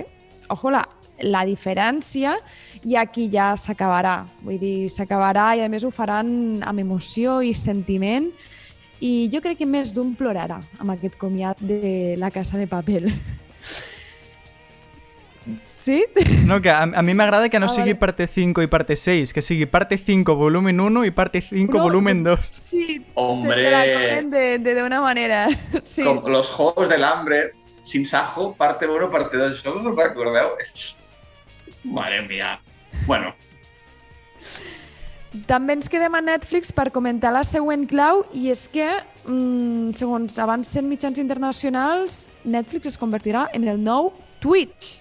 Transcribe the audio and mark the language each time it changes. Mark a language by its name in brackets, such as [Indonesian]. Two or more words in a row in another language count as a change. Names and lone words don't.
[Catalan] Ojo, la diferència, i aquí ja s'acabarà. Vull dir, s'acabarà i a més ho faran amb emoció i sentiment, i jo crec que més d'un plorarà amb aquest comiat de la Casa de Papel. Sí? No, que a mi m'agrada que no sigui vale. parte 5 i parte 6, que sigui [Spanish] parte 5 volumen 1 [Catalan] i [Spanish] parte 5 volumen 2. [Catalan] Sí, Hombre. [Spanish] te la comen de una manera. [Catalan] Sí, [Spanish] Com los Juegos del Hambre, sin Sajo, parte 1, parte 2. [Catalan] ¿Això us ho recordeu? Mare mía. Bueno, També ens quedem a Netflix per comentar la següent clau, i és que, segons avancen mitjans internacionals, Netflix es convertirà en el nou Twitch.